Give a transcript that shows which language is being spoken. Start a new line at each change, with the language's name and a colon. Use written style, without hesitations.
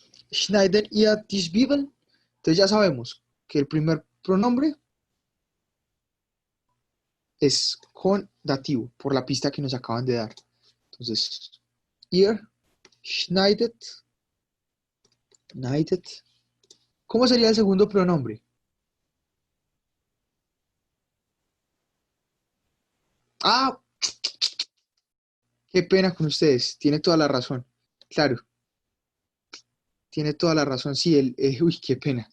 German: Schneiden ihr die Zwiebeln.
Spanish: Entonces ya sabemos que el primer pronombre es con dativo, por la pista que nos acaban de dar.
German: Entonces, ihr schneidet.
Spanish: ¿Cómo sería el segundo pronombre? Ah, qué pena con ustedes. Tiene toda la razón. Claro, tiene toda la razón. Sí, uy, qué pena.